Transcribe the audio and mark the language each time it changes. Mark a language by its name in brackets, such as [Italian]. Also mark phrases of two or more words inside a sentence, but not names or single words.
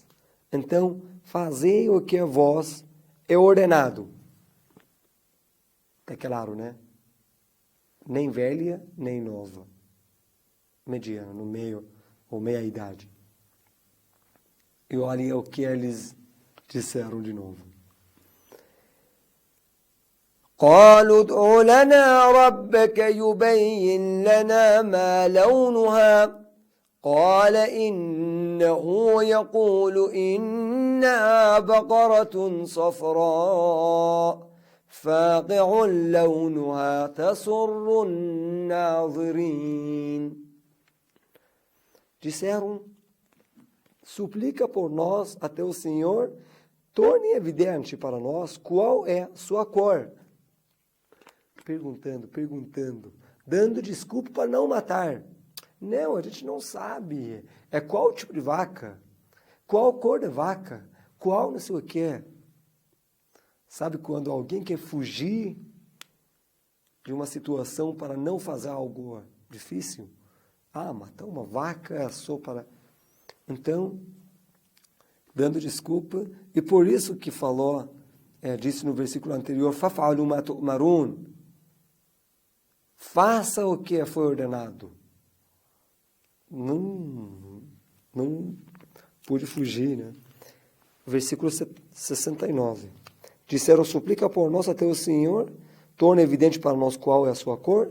[Portuguese] Então, fazei o que a vós é ordenado. Está claro, né? Nem velha, nem nova. Mediana, no meio, ou meia idade. E olha o que eles disseram de novo. [Arabic] قالوا ادع لنا ربك يبين لنا ما لونها قال إنه يقول إنها بقرة صفراء فاقع لونها تسر الناظرين. [Portuguese] Disseram, suplica por nós a teu Senhor, torne evidente para nós qual é sua cor. Perguntando, dando desculpa para não matar. Não, a gente não sabe. É qual tipo de vaca? Qual cor da vaca? Qual não sei o quê? Sabe quando alguém quer fugir de uma situação para não fazer algo difícil? Ah, matar uma vaca é só para... Então, dando desculpa, e por isso que falou, disse no versículo anterior, [Arabic] فافعلوا ما تؤمرون, [Portuguese] faça o que foi ordenado. Não pude fugir, né? Versículo 69. Disseram, suplica por nós até o Senhor, torna evidente para nós qual é a sua cor.